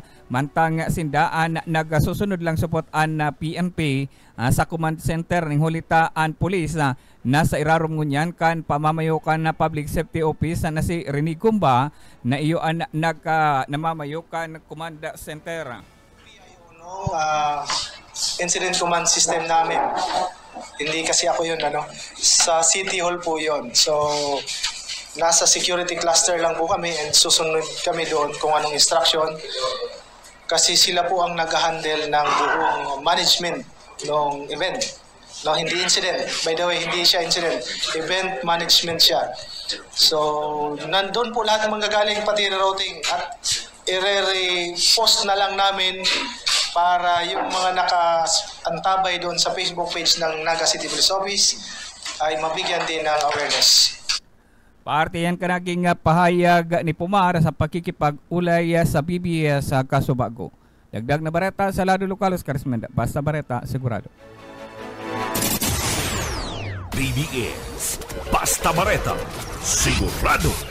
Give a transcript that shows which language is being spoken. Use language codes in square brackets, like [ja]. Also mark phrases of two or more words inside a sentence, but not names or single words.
[bik] Mantang sindaan nagsusunod lang support an PNP sa [en] command center [bik] ng hulita an police nasa irarom ngunyan kan pamamayo kan na [en] public safety office [bik] na si Rene Gumba na iyo an namamayo kan command center. [en] Incident command system [tl] namin. Hindi kasi ako yun sa City Hall po yun. So nasa [en] security cluster [tl] lang po kami and susunod kami doon kung anong instruction kasi sila po ang nag-handle ng buong management ng event. No, hindi incident. [en] By the way, [tl] hindi siya incident. [en] Event management [tl] siya. So, nandun po lahat ng manggagaling pati rerouting at i-post na lang namin para yung mga naka-antabay doon sa [en] Facebook page [tl] ng Naga City Police Office ay mabigyan din ng awareness. [bik] Parte yan ka naging pahayag ni Pumara sa pakikipag-ulay sa BBS sa Casubago. Dagdag na bareta sa lado lokal, Oscar Esmenda. Basta bareta, sigurado. BBS, basta bareta, sigurado.